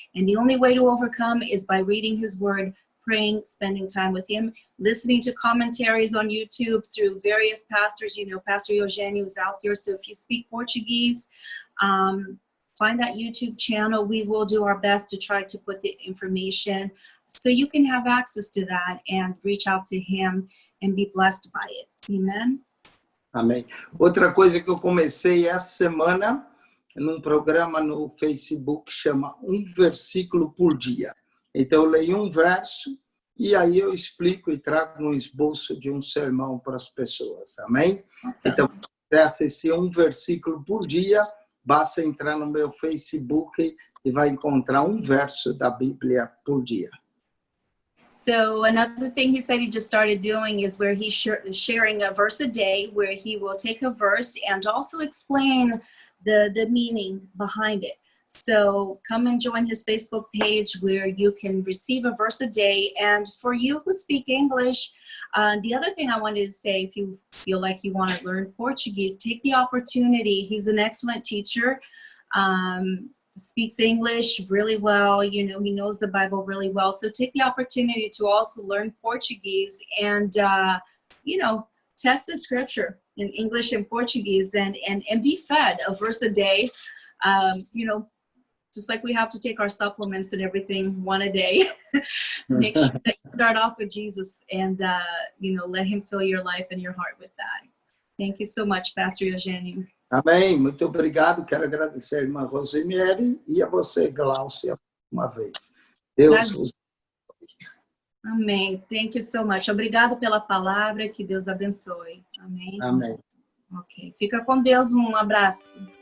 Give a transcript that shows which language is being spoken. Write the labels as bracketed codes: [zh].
[en] And the only way to overcome is by reading his word, praying, spending time with him, listening to commentaries on YouTube through various pastors. Pastor Eugenio is out there. So if you speak Portuguese, find that YouTube channel. We will do our best to try to put the information so you can have access to that and reach out to him and be blessed by it. Amen. [pt] Amém. Outra coisa que eu comecei essa semana, num programa no Facebook, chama Um Versículo por Dia. Então, eu leio um verso e aí eu explico e trago um esboço de um sermão para as pessoas. Amém? [en] Awesome. [pt] Então, se quiser assistir um versículo por dia, basta entrar no meu Facebook e vai encontrar um verso da Bíblia por dia. [en] So another thing he said he just started doing is where he's sharing a verse a day, where he will take a verse and also explain the meaning behind it. So come and join his Facebook page where you can receive a verse a day. And for you who speak English, the other thing I wanted to say, if you feel like you want to learn Portuguese, take the opportunity. He's an excellent teacher, speaks English really well. You know, he knows the Bible really well. So take the opportunity to also learn Portuguese and, you know, test the scripture in English and Portuguese and be fed a verse a day. You know, just like we have to take our supplements and everything one a day. Make sure that you start off with Jesus and, you know, let him fill your life and your heart with that. Thank you so much, Pastor Eugênio. [pt] Amém. Muito obrigado. Quero agradecer a irmã Rosemiere e a você, Glaucia, uma vez. Deus vos... Amém. [en] Thank you so much. [pt] Obrigado pela palavra. Que Deus abençoe. Amém. Amém. Ok. Fica com Deus. Um abraço.